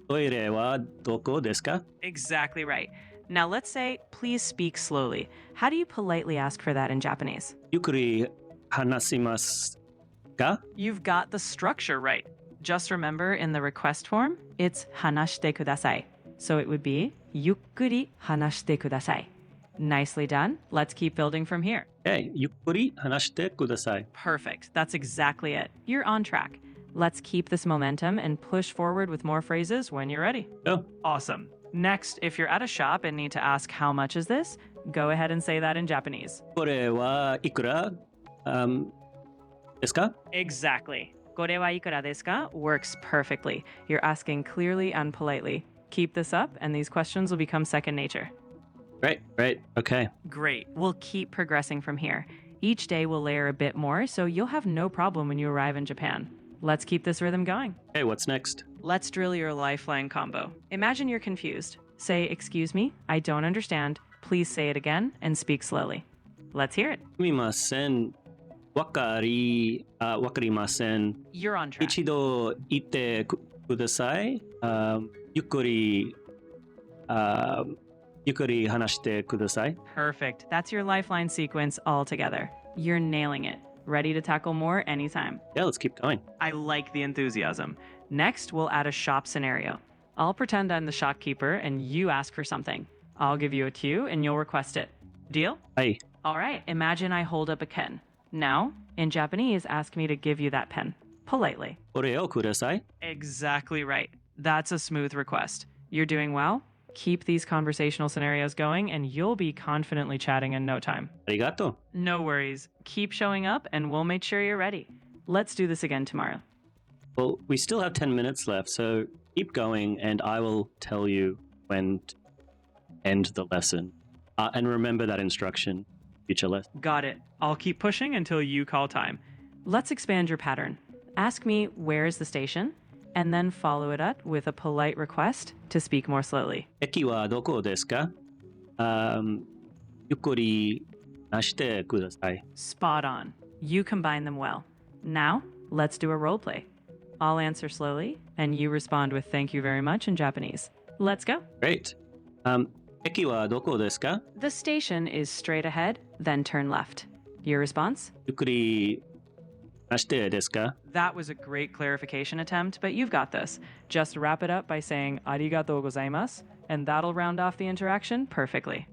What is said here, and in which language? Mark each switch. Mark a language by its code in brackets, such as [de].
[ja] トイレはどこですか? [en] Exactly right. Now let's say, please speak slowly. How do you politely ask for that in Japanese? [ja] ゆっくり話しますか? [en] You've got the structure right. Just remember in the request form, it's [ja] 話してください. [en] So it would be [ja] ゆっくり話してください. [en] Nicely done. Let's keep building from here. [ja] Okay, ゆっくり話してください. [en] Perfect. That's exactly it. You're on track. Let's keep this momentum and push forward with more phrases when you're ready. Go. Awesome. Next, if you're at a shop and need to ask how much is this, go ahead and say that in Japanese. [ja] これはいくらですか? [en] Exactly. [ja] これはいくらですか [en] works perfectly. You're asking clearly and politely. Keep this up, and these questions will become second nature. Great. Okay. Great. We'll keep progressing from here. Each day will layer a bit more, so you'll have no problem when you arrive in Japan. Let's keep this rhythm going. Okay, what's next? Let's drill your lifeline combo. Imagine you're confused. Say, excuse me, I don't understand. Please say it again and speak slowly. Let's hear it. [ja] すみません。わかりません。 [en] You're on track. [ja] 一度言ってください。ゆっくり話してください。 [en] Perfect. That's your lifeline sequence all together. You're nailing it. Ready to tackle more anytime. Yeah, let's keep going. I like the enthusiasm. Next, we'll add a shop scenario. I'll pretend I'm the shopkeeper and you ask for something. I'll give you a cue and you'll request it. Deal? [ja] はい。 [en] All right, imagine I hold up a pen. Now, in Japanese, ask me to give you that pen. Politely. [ja] これをください。 [en] Exactly right. That's a smooth request. You're doing well. Keep these conversational scenarios going and you'll be confidently chatting in no time. [ja] ありがとう。 [en] No worries. Keep showing up and we'll make sure you're ready. Let's do this again tomorrow. Well, we still have 10 minutes left, so keep going and I will tell you when to end the lesson. And remember that instruction, future lesson. Got it. I'll keep pushing until you call time. Let's expand your pattern. Ask me, where is the station? And then follow it up with a polite request to speak more slowly. [ja] 駅はどこですか? ゆっくり話してください. [en] Spot on. You combine them well. Now, let's do a role play. I'll answer slowly, and you respond with thank you very much in Japanese. Let's go. Great. [ja] 駅はどこですか? [en] The station is straight ahead, then turn left. Your response? [ja] ゆっくり話してですか? [en] That was a great clarification attempt, but you've got this. Just wrap it up by saying arigatou gozaimasu, and that'll round off the interaction perfectly.